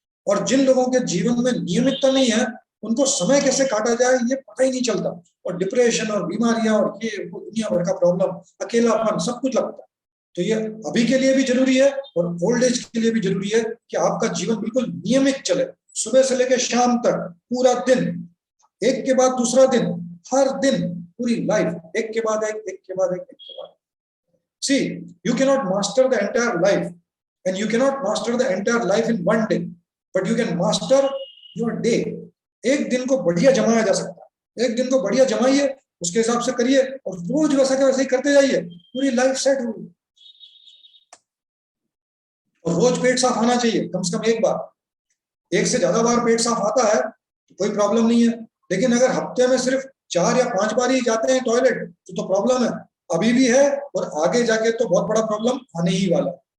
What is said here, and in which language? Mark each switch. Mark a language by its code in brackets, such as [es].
[hi] और जिन लोगों के जीवन में नियमितता नहीं है उनको समय कैसे काटा जाए ये पता ही नहीं चलता, और डिप्रेशन और बीमारियां और ये वो दुनिया भर का प्रॉब्लम, अकेलापन, सब कुछ लगता है। तो ये अभी के लिए भी जरूरी है और ओल्ड एज के लिए भी जरूरी है कि आपका जीवन बिल्कुल नियमित चले, सुबह से लेकर शाम तक पूरा दिन, एक के बाद दूसरा दिन, हर दिन पूरी लाइफ, एक के बाद एक के बाद एक के बाद। [en] See, you cannot master the entire life, and you cannot master the entire life in one day, but you can master your day. [hi] एक दिन को बढ़िया जमाया जा सकता है, एक दिन को बढ़िया जमाइए, उसके हिसाब से करिए और रोज वैसा के वैसे ही करते जाइए, पूरी लाइफ सेट होगी। और रोज पेट साफ आना चाहिए, कम से कम एक बार। एक से ज्यादा बार पेट साफ आता है तो कोई प्रॉब्लम नहीं है, लेकिन अगर हफ्ते में सिर्फ 4 या 5 बार ही जाते हैं टॉयलेट तो प्रॉब्लम है, अभी भी है और आगे जाके तो बहुत बड़ा प्रॉब्लम आने ही वाला।